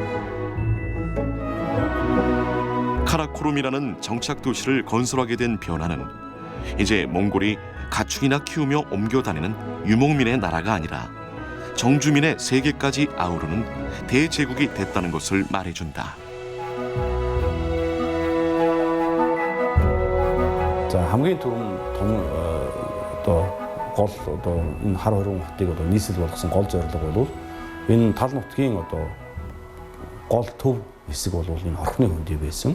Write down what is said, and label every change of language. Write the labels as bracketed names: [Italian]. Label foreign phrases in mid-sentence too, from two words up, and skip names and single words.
[Korean] 카라코룸이라는 정착 도시를 건설하게 된 변화는 이제 몽골이 가축이나 키우며 옮겨 다니는 유목민의 나라가 아니라 정주민의 세계까지 아우르는 대제국이 됐다는 것을 말해준다. [Mongolian] За хамгийн түрүүнд том одоо гол одоо энэ хар хорон хотыг одоо нийслэл болгосон гол зорилго бол энэ тал нутгийн одоо гол төв хэсэг бол энэ орхины хөндөй байсан.